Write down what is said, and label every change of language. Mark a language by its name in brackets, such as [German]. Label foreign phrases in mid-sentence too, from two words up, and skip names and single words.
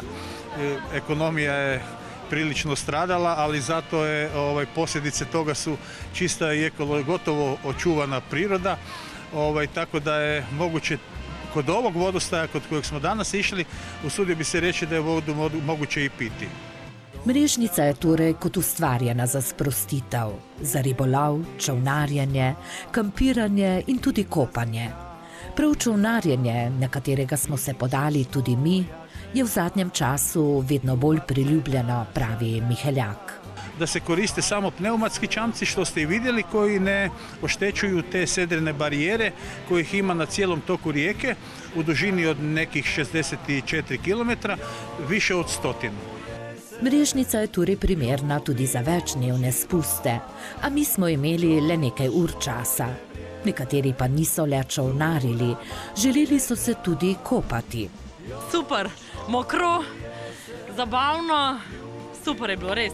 [Croatian] Ekonomija je prilično stradala, ali zato je posljedice toga su čista i gotovo očuvana priroda, tako da je moguće kod ovog vodostaja kod kojeg smo danas išli, usudio bi se reći da je vodu moguće i piti. [Slovenian] Mrežnica je torej kot ustvarjena za sprostitev, za ribolov, čolnarjenje, kampiranje in tudi kopanje. Prav čolnarjenje, na katerega smo se podali tudi mi, je v zadnjem času vedno bolj priljubljeno, pravi Miheljak. [Croatian] Da se koriste samo pneumatski čamci, što ste i vidjeli, koji ne oštećuju te sedrene barijere kojih ima na cijelom toku rijeke u dužini od nekih 64 km, više od 100. [Slovenian] Mrežnica je torej primerna tudi za večdnevne spuste, a mi smo imeli le nekaj ur časa. Nekateri pa niso le čolnarili, želeli so se tudi kopati. Super, mokro, zabavno, super je bilo, res.